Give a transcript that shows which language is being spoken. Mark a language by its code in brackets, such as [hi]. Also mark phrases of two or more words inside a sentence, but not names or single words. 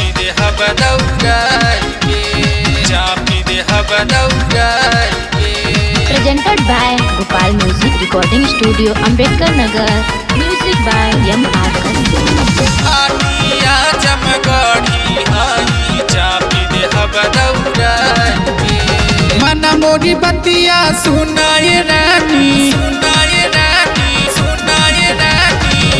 [bho] देहब दौड़ाई के, चापी देहब दौड़ाई के। [en] Presented by Gopal Music Recording Studio, Ambedkar Nagar. Music by M.R. [bho] आटिया जमगढ़ी आई, चापी देहब दौड़ाई के। मन मोरी बतिया सुनाए रानी, सुनाए रानी, सुनाए रानी।